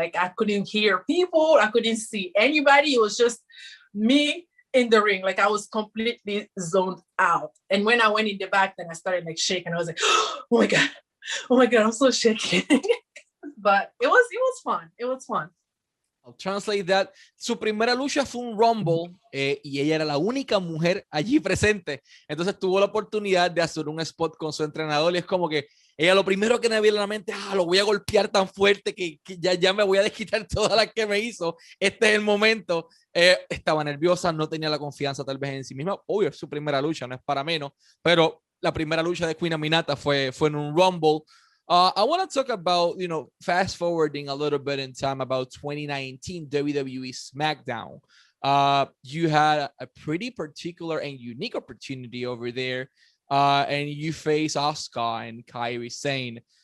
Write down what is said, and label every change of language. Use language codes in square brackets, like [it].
[en] Like, I couldn't hear people. I couldn't see anybody. It was just me in the ring. Like, I was completely zoned out. And when I went in the back, then I started like shaking. I was like, oh my God, I'm so shaky. But it was fun. It was fun. I'll translate that. [es] Su primera lucha fue un Rumble y ella era la única mujer allí presente. Entonces tuvo la oportunidad de hacer un spot con su entrenador y es como que ella lo primero que me viene a la mente, lo voy a golpear tan fuerte que ya me voy a desquitar todas las que me hizo. Este es el momento. Estaba nerviosa, no tenía la confianza tal vez en sí misma. Obvio, es su primera lucha, no es para menos, pero la primera lucha de Queen Aminata fue en un Rumble. [en] I want to talk about, fast forwarding a little bit in time about 2019 WWE SmackDown. You had a pretty particular and unique opportunity over there, and you face Asuka and Kairi Sane.